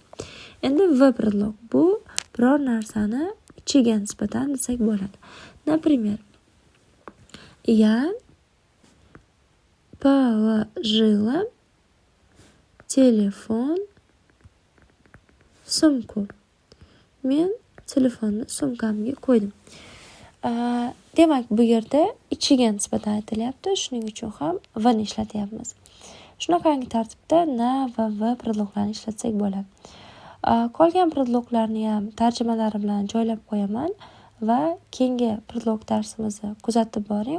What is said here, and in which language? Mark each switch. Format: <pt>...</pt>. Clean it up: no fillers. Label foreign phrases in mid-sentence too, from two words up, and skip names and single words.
<uz>Endi</uz> <ru>в предлог</ru> <uz>bu biror narsani ichiga nisbatan desak bo'ladi.</uz> <ru>Например, я положила telefon в sumku.</ru> <uz>Men telefonni sumkamga qo'ydim. Demak, bu yerda ichiga nisbatan aytilyapti. Shuning uchun ham v ni ishlatyapmiz. Shunaqangi tartibda na va v предлогlarni ishlatsak bo'ladi. Qolgan предлогlarni ham tarjimalari bilan joylab qo'yaman va keyingi предлог darsimizni kuzatib boring.</uz>